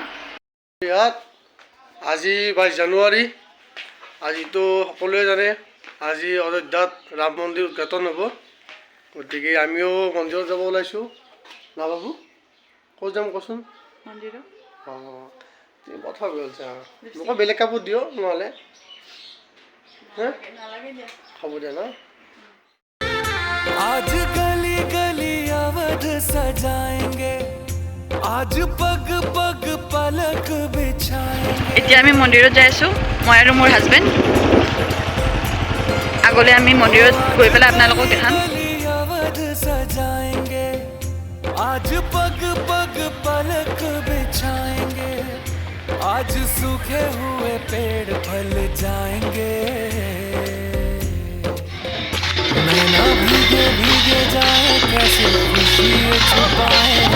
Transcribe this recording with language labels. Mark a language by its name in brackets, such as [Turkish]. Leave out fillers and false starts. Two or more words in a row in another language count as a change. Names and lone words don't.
[Assamese] ইয়াত আজি 22 জানুৱাৰী আজিতো সকলোৱে জানে আজি অযোধ্যাত ৰাম মন্দিৰ উদ্ঘাটন হ'ব গতিকে আমিও মন্দিৰত যাব ওলাইছোঁ না বাবু ক'ত যাম কচোন মন্দিৰত অঁ তুমি কথা কৈছা মোক বেলেগ কাপোৰ দিয় নহ'লে নালাগে দিয়া হ'ব দিয়া ন [Hindi] आज गली गली अवध सजाएंगे आज पग पग पलक बिछाएंगे [Assamese] এতিয়া আমি মন্দিৰত যাই আছোঁ মই আৰু মোৰ হাজবেণ্ড আগলৈ আমি মন্দিৰত গৈ পেলাই আপোনালোকক দেখাম [Hindi] गली अवध सजाएंगे आज पग पग पलक बिछाएंगे आज सूखे हुए पेड़ फल जाएंगे नैना भीगे भीगे जाए कैसे खुशी छुपाए